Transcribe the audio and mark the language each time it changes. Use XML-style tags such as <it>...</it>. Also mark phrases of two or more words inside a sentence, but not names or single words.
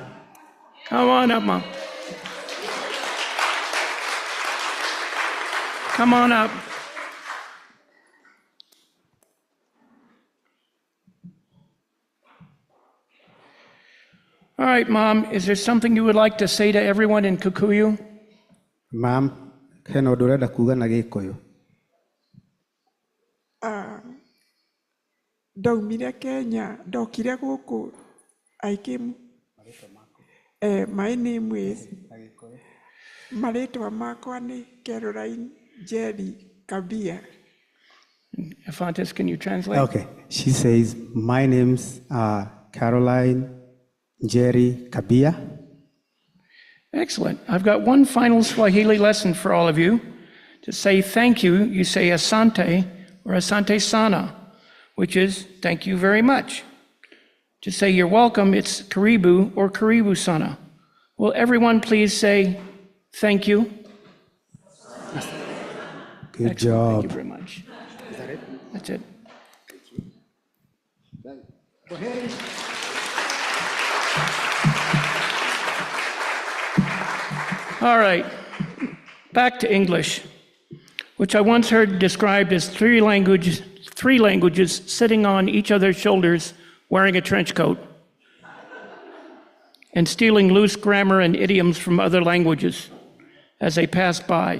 <en>Come on up, Mom. Come on up. All right, Mom, is there something you would like to say to everyone in Kikuyu?</en> <ki>Ma'am, hena ũndũ ũrenda kuga na Gĩkũyũ. Ndaumire Kenya, ndokire gũkũ.</ki> <en>I came. My name is.</en> <ki>Marĩtwa makwa nĩ Caroline Jerry Kabia.</ki> <en>Fontes, can you translate? Okay, she says, my name's Caroline Jerry Kabia. Excellent. I've got one final Swahili lesson for all of you. To say thank you, you say asante or</en> <sw>asante sana,</sw> <en>which is thank you very much. To say you're welcome, it's karibu or</en> <sw>karibu sana.</sw> <en>Will everyone please say thank you? Good Excellent. job. Thank you very much. Is that it? That's it. All right, back to English, which I once heard described as three languages sitting on each other's shoulders wearing a trench coat and stealing loose grammar and idioms from other languages as they pass by.</en>